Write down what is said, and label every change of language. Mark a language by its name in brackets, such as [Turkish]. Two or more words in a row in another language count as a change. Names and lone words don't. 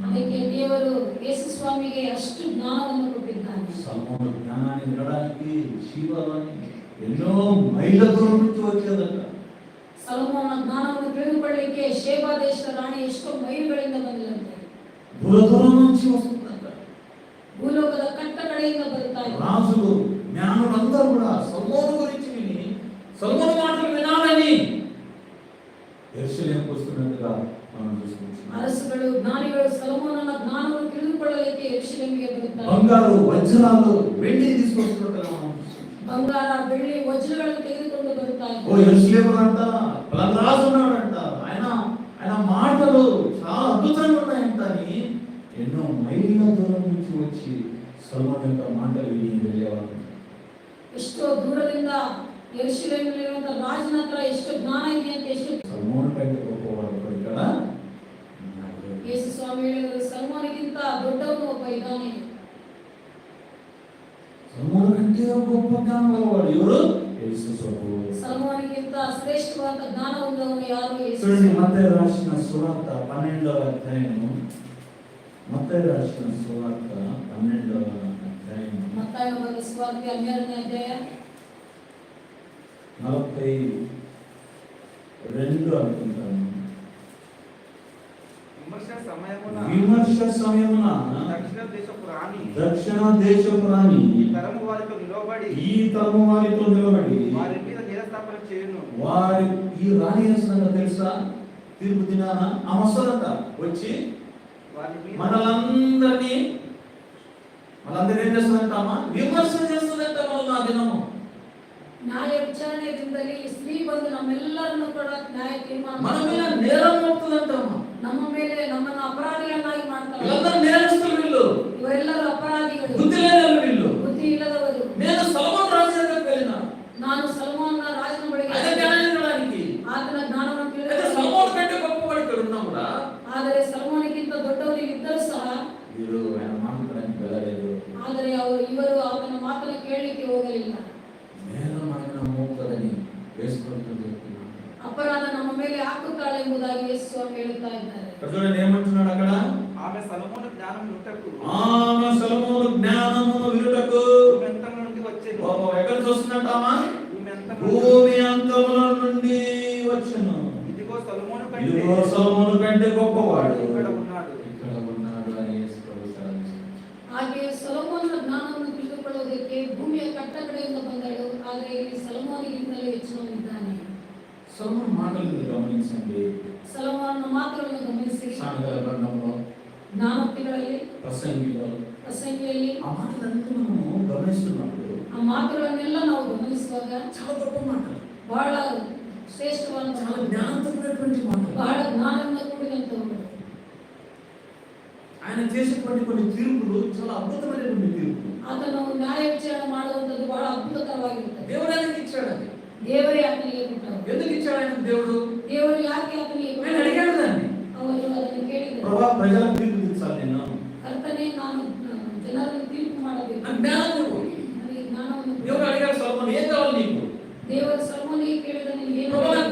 [Kannada] ಅದಕ್ಕೆ ದೇವರು ಯೇಸು ಸ್ವಾಮಿಗೆ ಅಷ್ಟು ಜ್ಞಾನವನ್ನು ಕೊಟ್ಟಿದ್ದಾನೆ. [Telugu] సల్మోను జ్ఞానాన్ని వినడానికి శివలోని ఎన్నో మైళ్ళ దూరం నుంచి వచ్చేదట. [Kannada] ಸೊಲೊಮೋನನ ಜ್ಞಾನವನ್ನು ತಿಳಿದುಕೊಳ್ಳಲಿಕ್ಕೆ ಶೇಬಾ ದೇಶದ ರಾಣಿ ಎಷ್ಟೋ ಮೈಲುಗಳಿಂದ ಬಂದಿರಂತೆ. [Telugu] దూరం నుంచి వస్తుందంట. [Kannada] ಭೂಲೋಕದ ಕಟ್ಟ ಕಡೆಯಿಂದ ಬರುತ್ತಾ ಇದ್ದಾರೆ. [Telugu] రాజులు జ్ఞానులందరూ కూడా సల్మోను గురించి విని సల్మోను మాటలు వినాలని యెరూషలేముకు వస్తున్నట్టుగా మనం చూస్తున్నాం. [Kannada] ಅರಸುಗಳು ಜ್ಞಾನಿಗಳು ಸೊಲೊಮೋನನ ಜ್ಞಾನವನ್ನು ತಿಳಿದುಕೊಳ್ಳಲಿಕ್ಕೆ ಯೆರೂಷಲೇಮಿಗೆ ಬರುತ್ತಾರೆ. [Telugu] బంగారు వజ్రాలు వెండి తీసుకొస్తున్నట్టుగా మనం చూస్తున్నాం. [Kannada] ಬಂಗಾರ ಬೆಳ್ಳಿ ವಜ್ರಗಳನ್ನು ತೆಗೆದುಕೊಂಡು ಬರುತ್ತಾರೆ. [Telugu] ఓ యెరూషలేములో అంట పలానా రాజు ఉన్నాడంట, ఆయన మాటలు చాలా అద్భుతంగా ఉన్నాయంట అని ఎన్నో మైళ్ళ దూరం నుంచి వచ్చి సొలొమోను యొక్క మాటలు విని వెళ్ళేవారు. [Kannada] ಎಷ್ಟೋ ದೂರದಿಂದ ಯೆರೂಷಲೇಮಿನಲ್ಲಿರುವಂತ ರಾಜನ ಹತ್ರ ಎಷ್ಟು ಜ್ಞಾನ ಇದೆ ಅಂತ ಎಷ್ಟು [Telugu] సొలొమోను కంటే గొప్పవాడు ఒకడు ఇక్కడ ఉన్నాడు. [Kannada] ಯೇಸು ಸ್ವಾಮಿ ಹೇಳಿದರು, ಸಲ್ಮಾನಿಗಿಂತ ದೊಡ್ಡವನು ಒಬ್ಬ ಇದ್ದಾನೆ. [Telugu] సొలొమోను కంటే గొప్ప జ్ఞానం గలవాడు ఎవరు? యేసు ప్రభువు. [Kannada] ಸಲ್ಮಾನಿಗಿಂತ ಶ್ರೇಷ್ಠವಾದ ಜ್ಞಾನ ಹೊಂದವನು ಯಾರು? ಯೇಸು. [Telugu] చూడండి మత్తయి రాసిన సువార్త 12వ అధ్యాయము. మత్తయి రాసిన సువార్త 12వ అధ్యాయము. [Kannada] ಮತ್ತಾಯನ ಬರೆದ ಸುವಾರ್ತೆ 12ನೇ ಅಧ್ಯಾಯ [Telugu] 42 అనుకుంటాను. విమర్శ సమయమున దక్షిణ దక్షిణ దేశపు రాణి ఈ ఈ తరము వారితో నిలబడి వారి మీద నేరస్థాపన చేయును. వారి ఈ రాణి చేస్తున్నా తెలుసా? తీర్పు దినాన ఆమె వస్తుందట, వచ్చి వారి మీద మనందరినీ ఏం చేస్తుందంట? అమ్మ విమర్శ చేస్తుందంట. మళ్ళీ ఆ దినము [Kannada] ನ್ಯಾಯ ವಿಚಾರಣೆ ದಿನದಲ್ಲಿ ಈ ಸ್ತ್ರೀ ಬಂದು ನಮ್ಮೆಲ್ಲರನ್ನು ಕೂಡ ನ್ಯಾಯ ತೀರ್ಮಾನ [Telugu] మన మీద నేరం మోపుతుందంట. [Kannada] ನಮ್ಮ ಮೇಲೆ ನಮ್ಮನ್ನು ಅಪರಾಧಿಗಳನ್ನಾಗಿ ಮಾಡ್ತಾರೆ. [Telugu] వీళ్ళందరూ నేరస్తులు, వీళ్ళు [Kannada] ಇವರೆಲ್ಲರೂ ಅಪರಾಧಿಗಳು, [Telugu] బుద్ధి లేని వీళ్ళు. [Kannada] ಬುದ್ಧಿ ಇಲ್ಲದವರು. [Telugu] నేను సొలొమోను రాజు దగ్గరికి వెళ్ళిన, [Kannada] ನಾನು ಸೊಲೊಮೋನನ ರಾಜನ ಬಳಿಗೆ [Telugu] ఆయన జ్ఞానాన్ని వినడానికి. [Kannada] ಆತನ ಜ್ಞಾನವನ್ನು [Telugu] అయితే [Kannada] ತಿಳಿದು [Telugu] సొలొమోను కంటే గొప్పవాడు ఇక్కడ ఉన్నా కూడా [Kannada] ಆದರೆ ಸೊಲೊಮೋನಗಿಂತ ದೊಡ್ಡವರು ಇದ್ದರೂ ಸಹ [Telugu] వీరు ఆయన మాట్లాడడానికి వెళ్ళలేదు. [Kannada] ಆದರೆ ಇವರು ಆತನ ಮಾತನ್ನು ಕೇಳಲಿಕ್ಕೆ ಹೋಗಲಿಲ್ಲ. [Telugu] నేరం ఆయన మోపుతుందని వేసుకుంటుంది చెప్తున్నాను. [Kannada] ಅಪರಾಧ ನಮ್ಮ ಮೇಲೆ ಹಾಕುತ್ತಾಳೆ ಎಂಬುದಾಗಿ ಯೇಸು ಸ್ವಾಮಿ ಹೇಳುತ್ತಾ ಇದ್ದಾರೆ. [Telugu] చూడండి ఏమంటున్నాడు అక్కడ? ఆమె సొలొమోను జ్ఞానం వినుటకు ఆమె సొలొమోను జ్ఞానమును వినుటకు భూమ్యంతం నుండి వచ్చెను. ఎక్కడ చూస్తున్నట్టు ఆమె? భూమ్యంతం భూమి అంతముల నుండి వచ్చెను. ఇదిగో సొలొమోను ఇదిగో సొలొమోను కంటే గొప్పవాడు ఇక్కడ ఉన్నాడు. ఇక్కడ ఉన్నాడు అని యేసు ప్రభు సెలవిస్తున్నాడు. [Kannada] ಹಾಗೆ ಸೊಲೊಮೋನನ ಜ್ಞಾನವನ್ನು ತಿಳಿದುಕೊಳ್ಳುವುದಕ್ಕೆ ಭೂಮಿಯ ಕಟ್ಟ ಕಡೆಯಿಂದ ಬಂದಳು. ಆದರೆ ಇಲ್ಲಿ ಸೊಲೊಮೋನಿಗಿಂತಲೂ ಹೆಚ್ಚಿನವನಿದ್ದಾನೆ. [Telugu] సొలొమోను మాటలు గమనించండి. [Kannada] ಸೊಲೊಮೋನನ ಮಾತುಗಳನ್ನು ಗಮನಿಸಿರಿ. [Telugu] సామెతల గ్రంథంలో, [Kannada] ಜ್ಞಾನೋಕ್ತಿಗಳಲ್ಲಿ, [Telugu] ప్రసంగిలో [Kannada] ಪ್ರಸಂಗಿಯಲ್ಲಿ [Telugu] ఆ మాటలన్నీ మనము గమనిస్తున్నప్పుడు [Kannada] ಆ ಮಾತುಗಳನ್ನೆಲ್ಲ ನಾವು ಗಮನಿಸುವಾಗ [Telugu] చాలా గొప్ప మాటలు, [Kannada] ಬಹಳ ಶ್ರೇಷ್ಠವಾದ [Telugu] చాలా [Kannada] ಮಾತುಗಳು, [Telugu] జ్ఞానంతో కూడినటువంటి మాటలు. [Kannada] ಬಹಳ ಜ್ಞಾನದಿಂದ ಕೂಡಿದಂತವು. [Telugu] ఆయన చేసేటువంటి కొన్ని తీర్పులు చాలా అద్భుతమైనటువంటి తీర్పులు. [Kannada] ಆತನು ನ್ಯಾಯ ವಿಚಾರಣೆ ಮಾಡುವಂಥದ್ದು ಬಹಳ ಅದ್ಭುತಕರವಾಗಿರುತ್ತದೆ. [Telugu] దేవుడు ఆయనకి ఇచ్చాడు అది. [Kannada] ದೇವರೇ ಆತನಿಗೆ ಕೊಟ್ಟರು. [Telugu] ఎందుకు ఇచ్చాడు ఆయన దేవుడు? [Kannada] ದೇವರು ಯಾಕೆ ಆತನಿಗೆ [Telugu] ఆయన అడిగాడు దాన్ని. [Kannada] ಅವರು ಅದನ್ನು ಕೇಳಿದರು. [Telugu] ప్రభా ప్రజలకు తీర్పు తీర్చాలి, నేను [Kannada] ಕರ್ತನೇ, ನಾನು ಜನರನ್ನು ತೀರ್ಪು ಮಾಡಬೇಕು, [Telugu] నాకు జ్ఞానం ఇవ్వు. [Kannada] ನನಗೆ ಜ್ಞಾನವನ್ನು ಕೊಡು. [Telugu] దేవుడు అడిగాడు సొలొమోను, ఏం కావాలి నీకు? [Kannada] ದೇವರು ಸೊಲೊಮೋನಿಗೆ ಕೇಳಿದ, ನಿನಗೆ ಏನು [Telugu] ప్రభా